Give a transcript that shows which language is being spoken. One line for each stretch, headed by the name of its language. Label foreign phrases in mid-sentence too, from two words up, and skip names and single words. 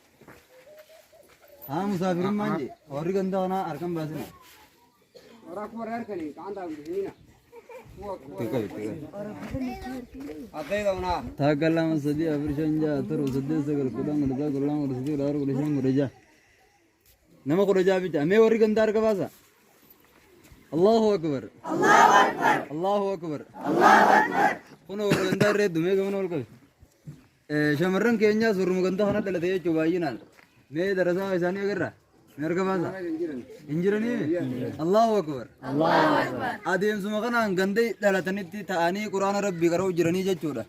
Oromo: Haa musaafirummaan jee warri ganda kanaa harkaan baasina. Takka lama sadii afur shan ja'a torba saddeet sagal kudhan kudha ja'a kudha lama kudha sadii kudha afur kudha shan kudha ja'a. Nama kudha ja'a bicha. Mee warri ganda harka baasa.
Arabic: الله أكبر. الله أكبر.
Oromo: Kunoo warri ganda irra hedduu mee gamana ol qabe. Shamarran keenyaas warruma ganda kana dhalate jechuudha baay'inaan. Mee darasaa isaanii agarra. Mee harka baasa. Injiranii
Arabic: الله أكبر.
Oromo: Adeemsuma kanaan ganda dhalatanitti ta'anii quraana rabbii qara'u jiranii jechuudha.